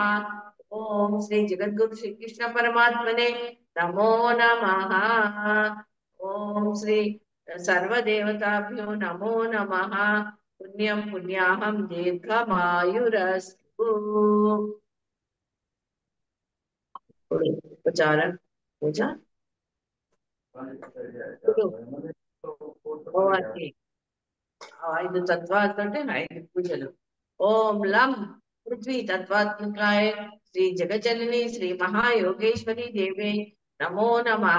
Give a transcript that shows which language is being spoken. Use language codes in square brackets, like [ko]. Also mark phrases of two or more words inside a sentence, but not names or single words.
[sa] ओम श्री जगद्गुरु श्री कृष्ण परमात्मने नमो नमः। ओम श्री सर्वदेवताभ्यो नमो नमः। पुण्यं पुण्याहं दीर्घमायुरस्तु। [te] ఉపచార పూజ ఐదు తత్వాలతోటి ఐదు పూజలు. [sa] ఓం లం పృథ్వీ తత్వాత్మకాయ శ్రీ జగజనని శ్రీ మహాయోగేశ్వరి దేవి నమో నమః.